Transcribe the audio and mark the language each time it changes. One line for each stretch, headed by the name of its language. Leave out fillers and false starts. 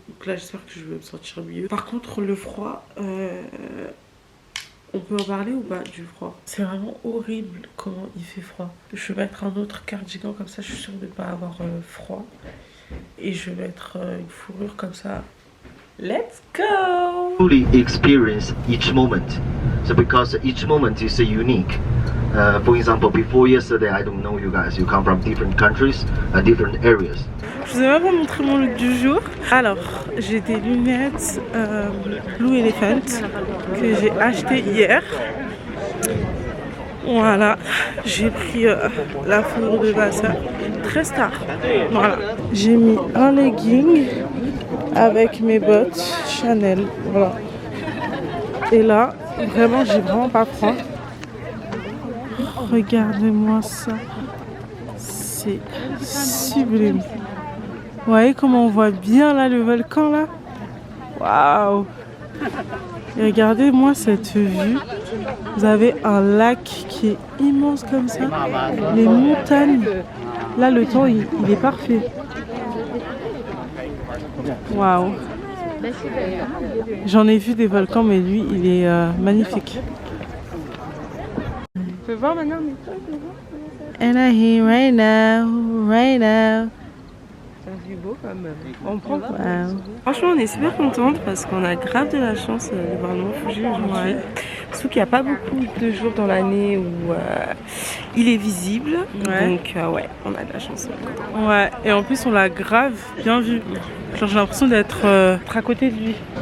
French: Donc là j'espère que je vais me sentir mieux. Par contre le froid, on peut en parler ou pas du froid? C'est vraiment horrible comment il fait froid. Je vais mettre un autre cardigan comme ça je suis sûre de ne pas avoir froid. Et je vais mettre une fourrure comme ça.
English: Let's go! Fully experience each moment. So because each moment is unique. For example, before yesterday, I don't know you guys. You come from different countries, different areas.
French: Je vous ai même pas montré mon look du jour. Alors, j'ai des lunettes Blue Elephant que j'ai acheté hier. Voilà, j'ai pris la fourrure de ma soeur. Très star. Voilà, j'ai mis un legging avec mes bottes Chanel. Voilà. Et là, vraiment, j'ai vraiment pas froid. Regardez-moi ça. C'est sublime. Vous voyez comment on voit bien là le volcan là? Waouh! Et regardez-moi cette vue. Vous avez un lac qui est immense comme ça. Les montagnes. Là le temps il est parfait. Waouh! J'en ai vu des volcans mais lui il est magnifique. On peut voir maintenant.
English: And I'm here right now, right now.
French: C'est beau quand même. On prend quoi? Franchement, on est super contente parce qu'on a grave de la chance de voir le mont Fuji aujourd'hui. Surtout qu'il n'y a pas beaucoup de jours dans l'année où il est visible. Ouais. Donc, ouais, on a de la chance. Ouais, et en plus, on l'a grave bien vu. Genre, j'ai l'impression d'être à côté de lui.